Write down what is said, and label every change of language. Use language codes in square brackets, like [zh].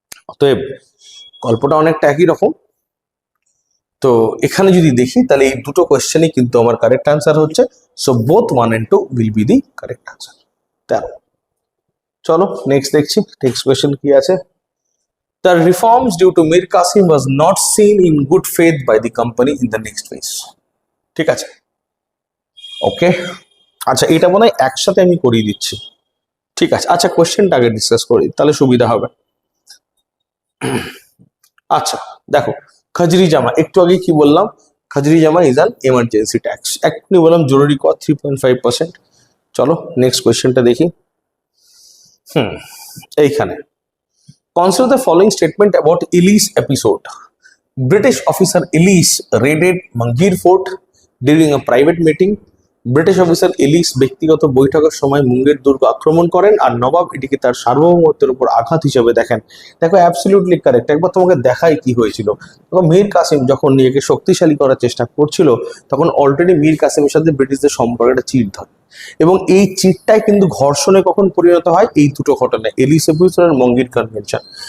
[bn] অতএব গল্পটা অনেকটা একই রকম। তো এখানে যদি দেখি তাহলে এই দুটো কোয়েশ্চেনই কিন্তু আমার কারেক্ট আনসার হচ্ছে। [en] So both 1 and 2 will be the correct answer. [bn] চলো নেক্সট দেখছি, নেক্সট কোয়েশ্চেন কি আছে। [en] The reforms due to Mir Qasim was not seen in good faith by the company in the next phase. [bn] ঠিক আছে, ওকে। আচ্ছা, এটা মনে হয় একসাথে আমি করিয়ে দিচ্ছি। ঠিক আছে, আচ্ছা কোয়েশ্চেনটা আগে ডিসকাস করি তাহলে সুবিধা হবে। আচ্ছা দেখো, খাজরি জামা, একটু আগে কি বললাম, খাজরি জামা [en] Is an emergency tax. [bn] এক্ষুনি বললাম জরুরি কর 3.5%। চলো নেক্সট কোয়েশ্চেনটা দেখি। এইখানে [en] consider the following statement about Ellis episode. British officer Ellis raided Mangir Fort during a private meeting. [bn] British officer Alice ব্যক্তিগত বৈঠকের সময় মুঙ্গের দুর্গ আক্রমণ করেন, আর নবাব এটিকে তার সার্বভৌমত্বের উপর আঘাত হিসেবে দেখেন। দেখো, অ্যাবসলিউটলি কারেক্ট। একবার তোমাকে দেখাই কি হয়েছিল। দেখো, মীর কাসিম যখন নিজেকে শক্তিশালী করার চেষ্টা করছিল, তখন অলরেডি মীর কাসিমের সাথে ব্রিটিশদের সম্পর্কে চিট ধরে, এবং এই চিটটাই কিন্তু ঘর্ষণে কখন পরিণত হয়, এই দুটো ঘটনায়, এলিস এপিসোড আর মঙ্গির কনভেনশন।